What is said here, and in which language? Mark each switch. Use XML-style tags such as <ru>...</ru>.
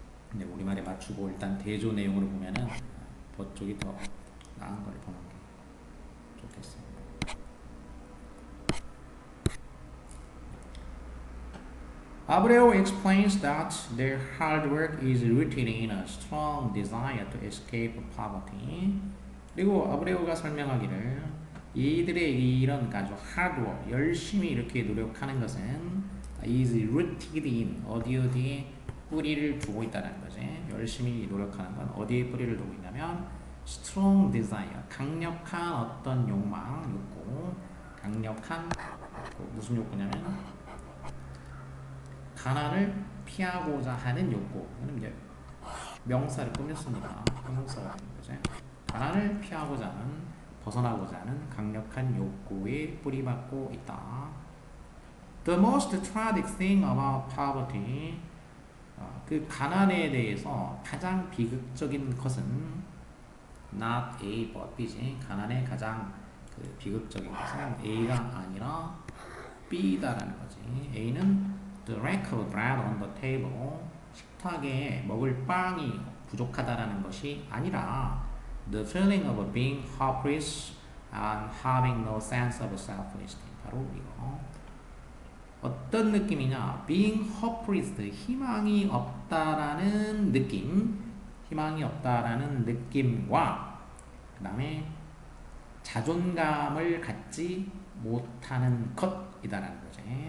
<ko>근데 우리말에 맞추고 일단 대조 내용으로 보면은 벗 쪽이 더 나은 걸 보는 게 좋겠어.</ko> <en>Abreu explains that their hard work is rooted in a strong desire to escape poverty.</en> <ko>그리고 아브레우가 설명하기를 이들의 이런 아주 하드워 열심히 이렇게 노력하는 것은</ko> <en>is rooted in</en> <ko>어디에 뿌리를 두고 있다는 거지. 열심히 노력하는 건 어디에 뿌리를 두고 있냐면</ko> <en>strong desire</en> <ko>강력한 어떤 욕망, 욕구, 강력한 무슨 욕구냐면 가난을 피하고자 하는 욕구. 이거는 이제 명사를 꾸몄습니다. 형용사가 되는 거죠. 가난을 피하고자 하는, 벗어나고자 하는 강력한 욕구에 뿌리박고 있다.</ko> <en>The most tragic thing about poverty,</en> <ko>그 가난에 대해서 가장 비극적인 것은</ko> <en>not A but B지.</en> <ko>가난의 가장 그 비극적인 것은 A가 아니라 B다라는 거지.</ko> <en>A는 the lack of bread on the table,</en> <ko>식탁에 먹을 빵이 부족하다라는 것이 아니라</ko> <en>the feeling of being hopeless and having no sense of self-esteem.</en> <ko>바로 이거. 어떤 느낌이냐?</ko> <en>being hopeless,</en> <ko>희망이 없다라는 느낌, 희망이 없다라는 느낌과 그 다음에 자존감을 갖지 못하는 것이다라는 거지.</ko>